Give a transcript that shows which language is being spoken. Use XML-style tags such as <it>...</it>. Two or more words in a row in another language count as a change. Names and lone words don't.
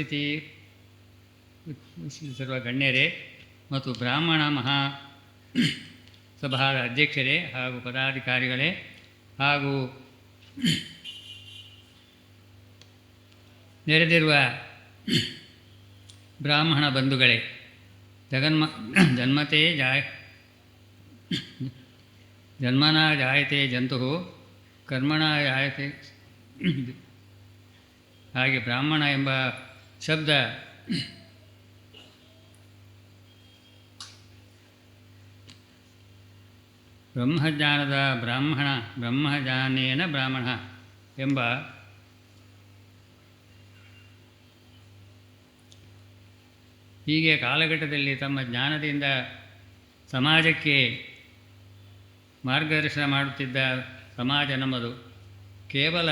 <kn>ಉಪಸ್ಥಿತಿರುವ ಗಣ್ಯರೇ ಮತ್ತು ಬ್ರಾಹ್ಮಣ ಸಭಾದ ಅಧ್ಯಕ್ಷರೇ ಹಾಗೂ ಪದಾಧಿಕಾರಿಗಳೇ ಹಾಗೂ ನೆರೆದಿರುವ ಬ್ರಾಹ್ಮಣ ಬಂಧುಗಳೇ,</kn> <sa>ಜನ್ಮನಾ ಜಾಯತೆ ಜಂತು ಕರ್ಮಣ ಜಾಯತೆ.</sa> <kn>ಹಾಗೆ ಬ್ರಾಹ್ಮಣ ಎಂಬ ಶಬ್ದ ಬ್ರಹ್ಮಜ್ಞಾನದ ಬ್ರಾಹ್ಮಣ,</kn> <sa>ಬ್ರಹ್ಮಜ್ಞಾನೇನ ಬ್ರಾಹ್ಮಣ</sa> <kn>ಎಂಬ ಹೀಗೆ ಕಾಲಘಟ್ಟದಲ್ಲಿ ತಮ್ಮ ಜ್ಞಾನದಿಂದ ಸಮಾಜಕ್ಕೆ ಮಾರ್ಗದರ್ಶನ ಮಾಡುತ್ತಿದ್ದ ಸಮಾಜ ನಮ್ಮದು.</kn>